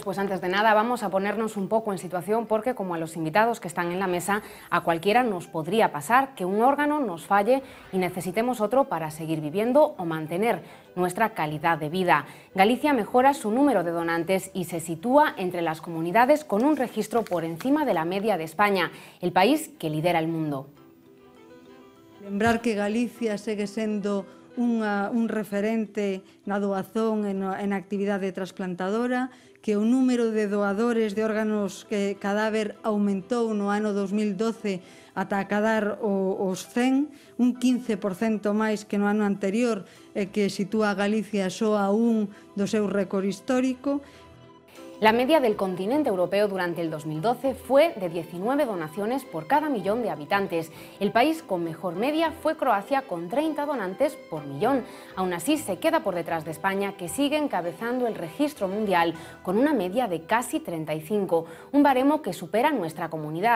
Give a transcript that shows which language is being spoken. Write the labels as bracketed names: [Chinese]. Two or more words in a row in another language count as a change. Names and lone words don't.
[Spanish] Pues antes de nada vamos a ponernos un poco en situación, porque como a los invitados que están en la mesa, a cualquiera nos podría pasar que un órgano nos falle y necesitemos otro para seguir viviendo o mantener nuestra calidad de vida. Galicia mejora su número de donantes y se sitúa entre las comunidades con un registro por encima de la media de España, el país que lidera el mundo. [Galician] Lembrar que Galicia segue sendo un referente na doazón e na actividade trasplantadora, que o número de doadores de órganos cadáver aumentou no ano 2012 ata acadar os 100, un 15% máis que no ano anterior, que sitúa a Galicia só a un do seu récord histórico. [Spanish] La media del continente europeo durante el 2012 fue de 19 donaciones por cada millón de habitantes. El país con mejor media fue Croacia, con 30 donantes por millón. Aún así, se queda por detrás de España, que sigue encabezando el registro mundial con una media de casi 35, un baremo que supera nuestra comunidad.